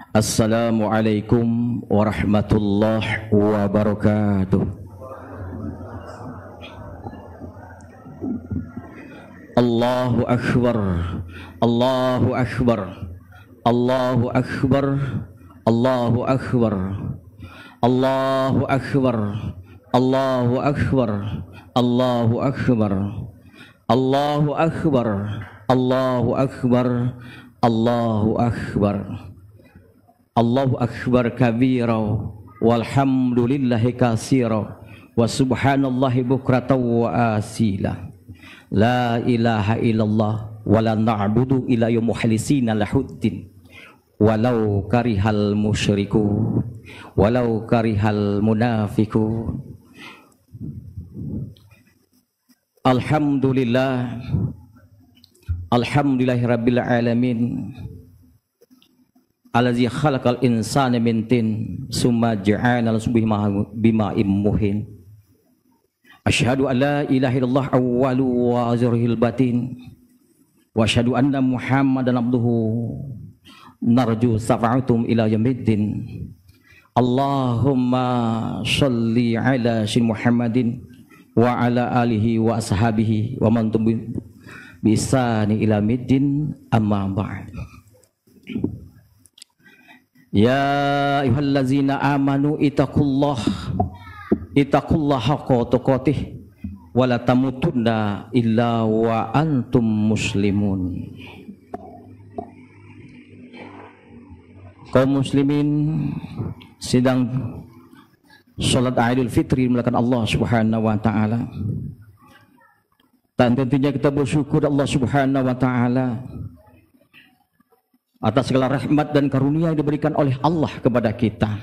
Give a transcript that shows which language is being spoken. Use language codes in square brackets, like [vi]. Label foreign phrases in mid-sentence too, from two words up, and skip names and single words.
[ar] السلام عليكم ورحمة الله وبركاته. الله أكبر الله أكبر الله أكبر الله أكبر الله أكبر الله أكبر الله أكبر الله أكبر الله أكبر الله أكبر. الله أكبر كبيرا والحمد لله كثيرا وسبحان الله بكرة وأصيلا. لا إله إلا الله ولا نعبد إلا مخلصين له الدين ولو كره المشركون ولو كره المنافقون. الحمد لله الحمد لله رب العالمين الذي خلق الإنسان من طين ثم جعل بماء مهين. أشهد أن لا إله إلا الله الأول والظاهر الباطن وأشهد أن محمدا عبده نرجو شفاعته إلى يوم الدين. اللهم صل على سيدنا محمد وعلى آله وأصحابه ومن تبعهم بإحسان إلى يوم الدين أما بعد. يا أيها الذين آمنوا اتقوا الله حق تقاته ولا تموتن إلا وأنتم مسلمون. [id] Kaum muslimin sedang salat Idul Fitri melakukan [ar] الله سبحانه وتعالى. [id] Dan tentunya kita bersyukur [ar] الله سبحانه وتعالى [id] atas segala rahmat dan karunia yang diberikan oleh Allah kepada kita,